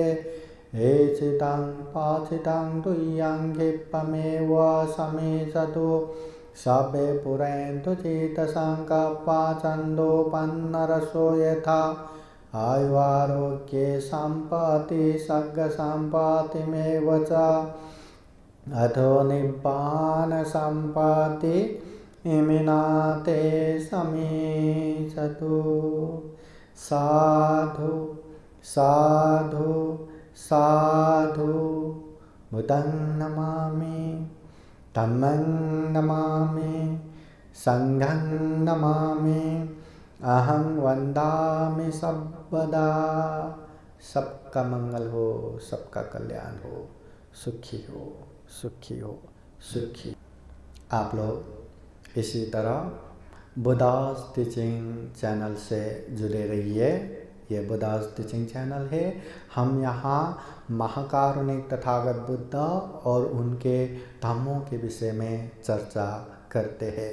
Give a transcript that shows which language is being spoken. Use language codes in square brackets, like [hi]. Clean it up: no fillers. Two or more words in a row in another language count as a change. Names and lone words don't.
[pi] एचितं पाचितं तुय्यं क्षिप्तमेव समीचतु सर्वे पुरन्तु चित्तसङ्कल्पा छन्दोपन्नरसो यथा। आयुरारोग्ये सम्पत्ति सर्गसम्पत्तिमेव च अथो निब्बान सम्पत्ति इमिना ते समीचतु। साधु साधु साधु। बुद्धं नमामि, धम्मं नमामि, संघं नमामि, अहं वन्दामि सर्वदा। [hi] सबका मंगल हो, सबका कल्याण हो, सुखी हो, सुखी हो, सुखी। आप लोग इसी तरह बुद्धास टीचिंग चैनल से जुड़े रहिए। ये बुद्धास टीचिंग चैनल है। हम यहाँ महाकारुणिक तथागत बुद्ध और उनके धम्मों के विषय में चर्चा करते हैं।